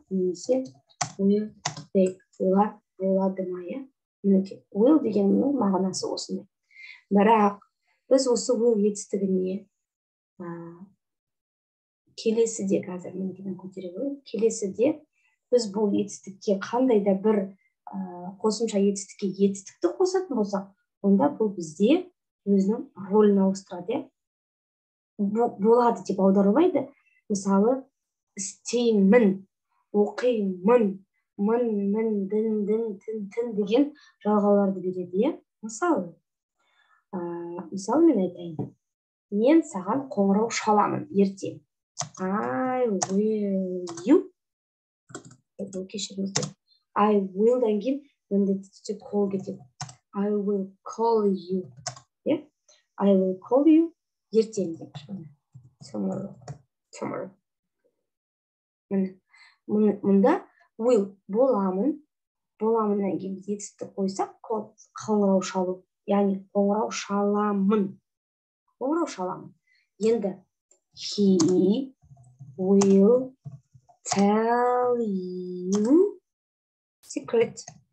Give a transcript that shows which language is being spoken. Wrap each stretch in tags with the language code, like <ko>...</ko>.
<kk>Немесе</kk> <en>will, they.</en> <kk>Олар болады ма? Will дегеннің мағынасы осындай. Бірақ біз осы will етістігіне келесіде, қазір мен көтере қояйын, келесіде біз бұл етістікке қандай да бір қосымша етістікке етістікті қосатын болсақ, онда бұл бізде өзінің рөлін ауыстырады. Болады деп аударылмайды. Мысалы, істеймін, оқимын, мін, дін, тін деген жалғауларды береді. Мысалы мен айтайын. Мен саған қоңырау шаламын ертең.</kk> <en>I will you.</en> <kk>Кешіріңіздер. I will-дан кейін міндетті түрде call кетеді.</kk> <en>I will call you. I will call you</en> <kk>ертең деп.</kk> <en>Tomorrow.</en> <kk>Мұнда will боламын. Боламыннан кейін етістікті қойсақ, қоңырау шалу. Яғни қоңырау шаламын. Енді</kk> <en>he will tell you secret.</en>